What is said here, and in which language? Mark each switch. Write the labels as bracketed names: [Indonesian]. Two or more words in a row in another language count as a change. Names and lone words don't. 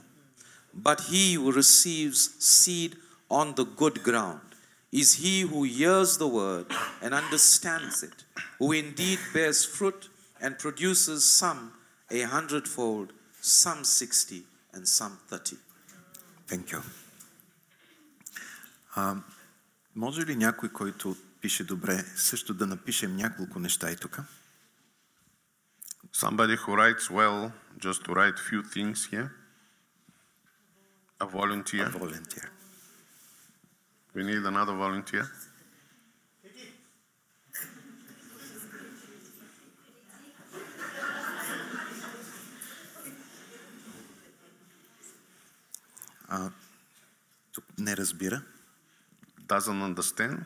[English] But he who receives seed on the good ground is he who hears the word and understands it, who indeed bears fruit and produces some 100-fold, some 60, and some 30. Thank you. [Bulgarian] Може ли някой, който пише добре, също да напишем няколко неща и тук? [English] Somebody who writes well, just to write few things here. A volunteer. A volunteer. We need another volunteer. [Bulgarian] Тук не разбира. [English] Doesn't understand.